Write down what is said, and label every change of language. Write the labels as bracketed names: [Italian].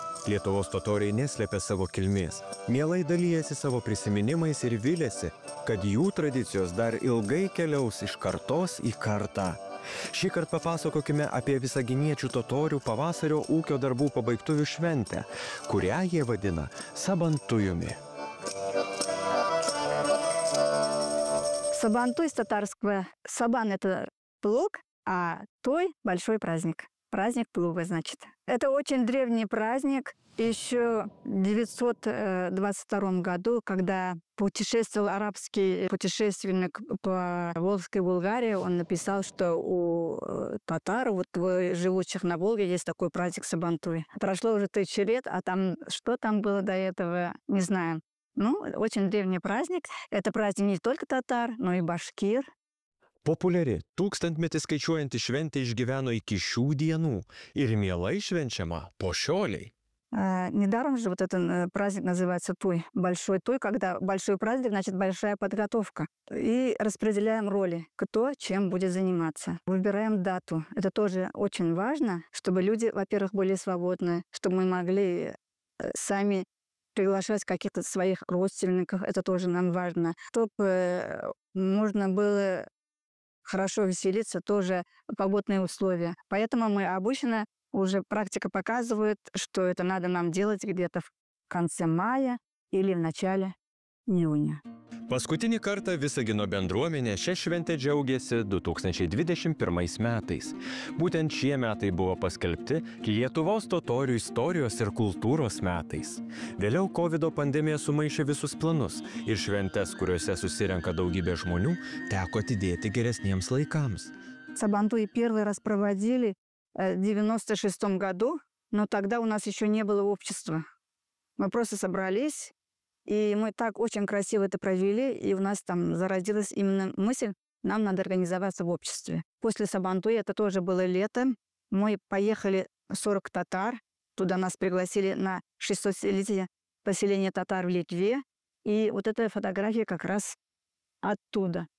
[Lithuanian] Lietuvos totoriai neslėpė savo kilmės, mielai dalijasi savo prisiminimais ir vilėsi, kad jų tradicijos dar ilgai keliaus iš kartos į kartą. Šįkart papasakokime apie visaginiečių totorių pavasario ūkio darbų pabaigtuvių šventę, kurią jie vadina Сабантуями. [Russian] Сабантуй с татарского «сабан» — это плуг, а «туй» — большой праздник. Праздник плуга, значит. Это очень древний праздник. Еще в 922 году, когда путешествовал арабский путешественник по Волжской Булгарии, он написал, что у татар, вот живущих на Волге, есть такой праздник Сабантуй. Прошло уже 1000 лет, а там что там было до этого, не знаю. Ну, очень древний праздник. Это праздник не только татар, но и башкир. [Lithuanian] Populiari, tūkstantmetį skaičiuojanti šventė išgyveno iki šių dienų ir mielai švenčiama po šiolei. [Russian] Недаром же вот этот праздник называется Туй. Большой Туй, когда большой праздник, значит большая подготовка. И распределяем роли, кто чем будет заниматься. Выбираем дату. Это тоже очень важно, чтобы люди, во-первых, были свободны, чтобы мы могли сами приглашать каких-то своих родственников. Это тоже нам важно. Чтобы можно было хорошо веселиться, тоже погодные условия. Поэтому мы обычно, уже практика показывает, что это надо нам делать где-то в конце мая или в начале июня. [Lithuanian] Paskutinį kartą Visagino bendruomenė šią šventę džiaugiasi 2021 metais. Būtent šie metai buvo paskelbti Lietuvos totorių istorijos ir kultūros metais. Vėliau COVID pandemija sumaišė visus planus ir šventes, kuriuose susirenka daugybė žmonių, teko atidėti geresniems laikams. [Russian] Сабантуй первый раз проводили в 96 году, но тогда у нас еще не было общества. Мы просто собрались. И мы так очень красиво это провели, и у нас там зародилась именно мысль, нам надо организоваться в обществе. После Сабантуя, это тоже было лето, мы поехали 40 татар, туда нас пригласили на 600-летие поселения татар в Литве, и вот эта фотография как раз оттуда.